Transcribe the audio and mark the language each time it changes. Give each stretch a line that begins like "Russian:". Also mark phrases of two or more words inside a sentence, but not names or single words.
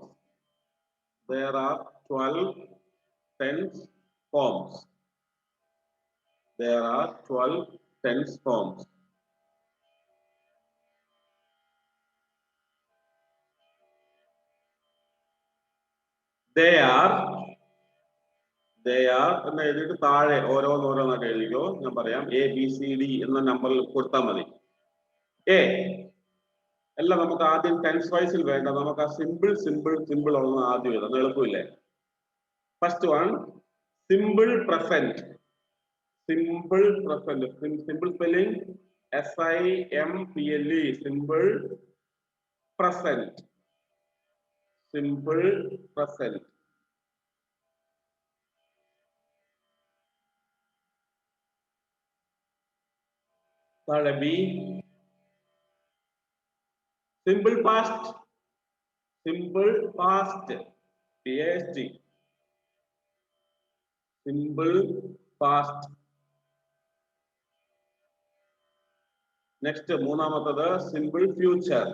English: There are 12 tense forms. There are 12 tense forms. They are
Malayalam: എന്ന് എഴുതിയിട്ട് താഴെ ഓരോന്നോരോന്നായിട്ട് എഴുതിക്കോ. ഞാൻ പറയാം ABCD എന്ന നമ്പറിൽ കൊടുത്താൽ മതി. എല്ലാം നമുക്ക് ആദ്യം
English: tense-wise
Malayalam: വേണ്ട, നമുക്ക് ആ സിമ്പിൾ ഒന്ന് ആദ്യം എഴുതാം, എളുപ്പമില്ലേ?
English: first one simple present. simple spelling SIMPLE, simple present.
Malayalam: താഴെ B.
English: Simple past. PAST. Simple past.
Malayalam: Next, മൂന്നാമത്തത്
English: simple future.